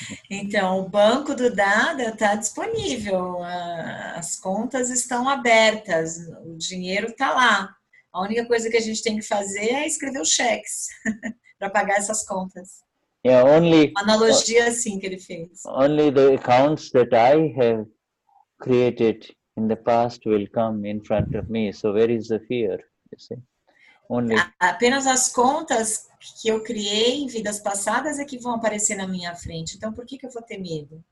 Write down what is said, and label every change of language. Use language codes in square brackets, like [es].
[pt] Então, o banco do Dada está disponível, as contas estão abertas, o dinheiro está lá. A única coisa que a gente tem que fazer é escrever os cheques para pagar essas contas. [en] Only [pt] uma analogia assim que ele fez. [en] Only the accounts that I have created in the past will come in front of me. So where is the fear? You see? [pt] Apenas as contas que eu criei em vidas passadas é que vão aparecer na minha frente. Então, por que eu vou ter medo?